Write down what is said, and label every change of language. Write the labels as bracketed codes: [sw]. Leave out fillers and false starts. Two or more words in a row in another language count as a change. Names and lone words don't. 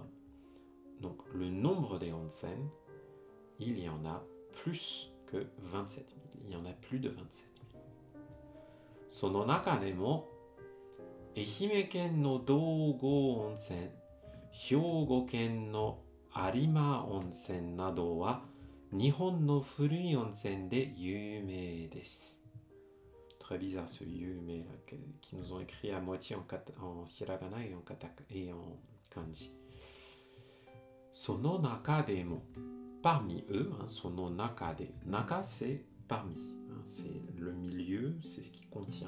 [fr] Donc le nombre des onsen, il y en a plus que 27 000. Il y en a plus de 27 000. [ja] その中でも、愛媛県の道後温泉、兵庫県の有馬温泉などは日本の古い温泉で夢です. [fr] Très bizarre ce yume là, qui nous ont écrit à moitié en hiragana et en kanji. [ja] その中でも. [fr] Parmi eux, [ja] その中で. [fr] Naka, c'est parmi. C'est le milieu, c'est ce qui contient.